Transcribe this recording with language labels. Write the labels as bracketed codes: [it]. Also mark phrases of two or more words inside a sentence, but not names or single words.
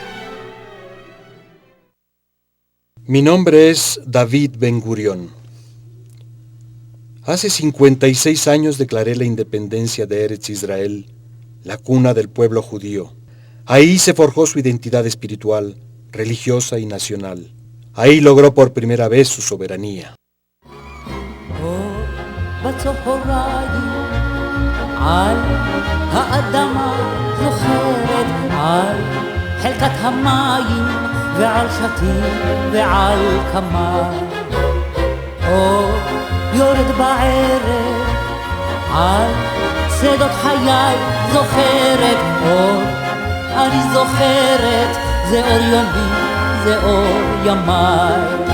[es] Mi nombre es David Ben Gurión. Hace 56 años declaré la independencia de Eretz Israel, la cuna del pueblo judío. Ahí se forjó su identidad espiritual, religiosa y nacional. Ahí logró por primera vez su soberanía. [he] על האדמה זוכרת, על חלקת המים ועל שתים ועל כמה. אור יורד בערב, על שדות חיי זוכרת, אור אני זוכרת, זה אור יומי, זה אור ימי.